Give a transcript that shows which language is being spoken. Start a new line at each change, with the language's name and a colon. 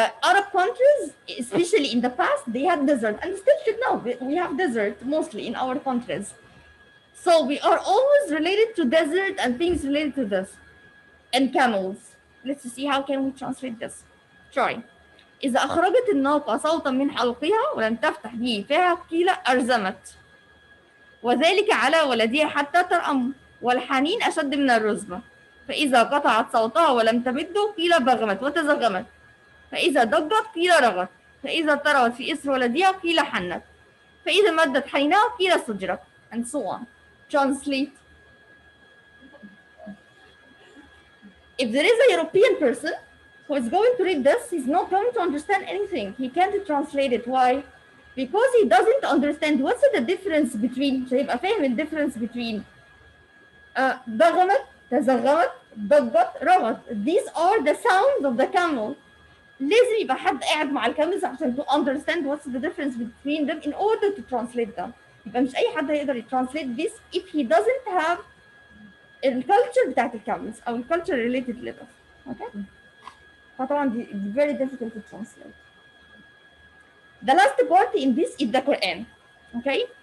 English: Arab countries, especially in the past, they had desert, and still should now. We have desert mostly in our countries. So we are always related to desert and things related to this. And camels. Let's see how can we translate this. Try.
Arabic: إذا أخرجت الناقة صوتا من حلقها ولم تفتح به فيها قيل أرزمت، وذلك على ولدها حتى ترأم، والحنين أشد من الرزمة. فإذا قطعت صوتها ولم تمده قيل بغمت وتزغمت، فإذا ضجت قيل رغت، فإذا طرت في إثر ولدها قيل حنت، فإذا مدت حنينها قيل سجرت,
English: and so on. Translate. If there is a European person who is going to read this, he's not going to understand anything. He can't translate it. Why? Because he doesn't understand what's the difference between,
Arabic: هيبقى فاهم ال
English: difference between ضغمت, تزغمت, ضجت, رغت. These are the sounds of the camel.
Arabic: لازم يبقى حد قاعد مع الكاملز عشان
English: to understand what's the difference between them in order to translate them.
Arabic: يبقى مش أي حد هيقدر translate this
English: if he doesn't have
Arabic: الculture بتاعت الكاملز أو الculture related لده.
English: Okay?
Arabic: فطبعا دي
English: very difficult to translate. The last part in this is the Quran. Okay?